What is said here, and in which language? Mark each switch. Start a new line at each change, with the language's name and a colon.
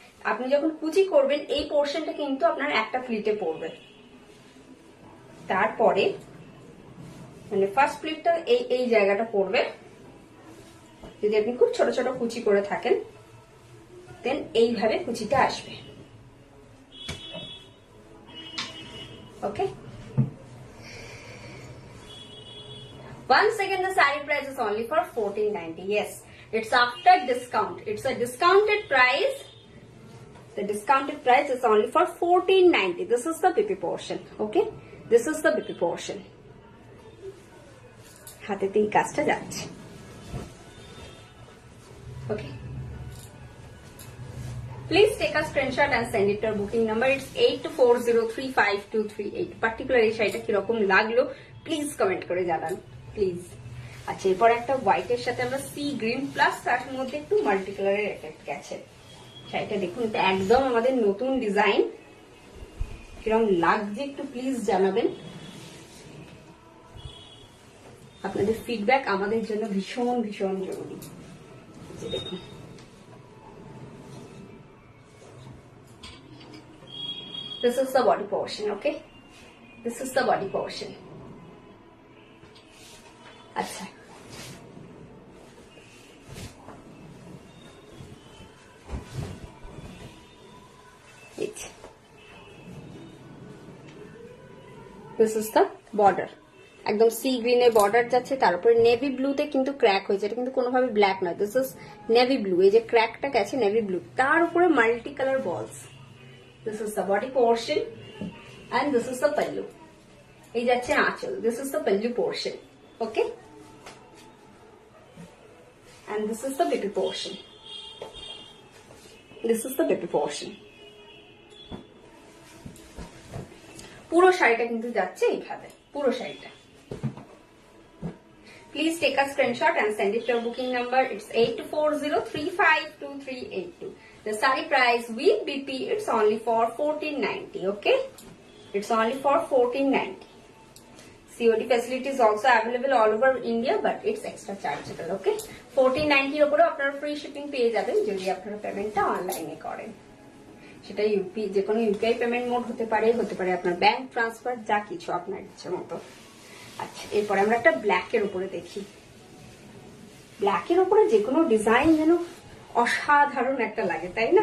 Bangla: আপনি যখন কুচি করবেন এই পোর্শনটা কিন্তু আপনার একটা প্লিটে পড়বে। তারপরে মানে ফার্স্ট প্লিটটা এই জায়গাটা পড়বে। যদি আপনি খুব ছোট ছোট কুচি করে থাকেন, দেন এইভাবে কুচিটা আসবে।
English: Okay, once again the saree price is only for 1490. Yes, it's after discount. It's a discounted price. The discounted price is only for 1490. This is the BP portion. Okay, this is the BP portion.
Bangla: হাতেতে এই কাজটা যাচ্ছে।
English: Okay, please take a screenshot and send it to our booking number. It's 8240352382.
Bangla: Particular এই শাড়িটা কিরকম লাগলো please comment করে জানান please. আচ্ছা, এরপর একটা হোয়াইটের সাথে আমরা সি গ্রিন প্লাস তার মধ্যে একটু মাল্টি কালারের এফেক্ট গেছে। শাড়িটা দেখুন, এটা একদম আমাদের নতুন ডিজাইন, কিরকম লাগছে একটু প্লিজ জানাবেন। আপনাদের ফিডব্যাক আমাদের জন্য ভীষণ ভীষণ জরুরি। দেখুন
English: this is the body portion. Okay, this is the body portion. আচ্ছা, this is the border.
Bangla: একদম সি গ্রিনের বর্ডার যাচ্ছে, তার উপরে নেভি ব্লুতে কিন্তু ক্র্যাক হয়েছে। এটা কিন্তু কোনোভাবে ব্ল্যাক নয়,
English: This is navy blue.
Bangla: এই যে ক্র্যাকটা গেছে নেভি ব্লু, তার উপরে মাল্টি কালার বলস।
English: This is the body portion and this is the pallu.
Bangla: এই যাচ্ছে আঁচল,
English: This is the pallu portion. Okay, and this is the baby portion. This is the baby portion.
Bangla: পুরো শাড়িটা কিন্তু যাচ্ছে এইভাবে, পুরো শাড়িটা।
English: Please take a screenshot and send it to our booking number. It's 8240352382. The saree price with BP, it's only for 1490. Okay, it's only for 1490. COD facility is also available all over India, but it's extra chargeable.
Bangla: Okay, 1490 এর উপরে আপনারা free shipping পেয়ে যাবেন যদি আপনারা পেমেন্টটা অনলাইনে করেন। সেটা ইউপি, যে কোনো ইউপিআই পেমেন্ট মোড হতে পারে আপনার ব্যাংক ট্রান্সফার, যা কিছু আপনার ইচ্ছে মতো। আচ্ছা, এরপরে আমরা একটা ব্ল্যাকের উপরে দেখি। ব্ল্যাকের উপরে যে কোনো ডিজাইন যেন অসাধারণ একটা লাগে, তাই না?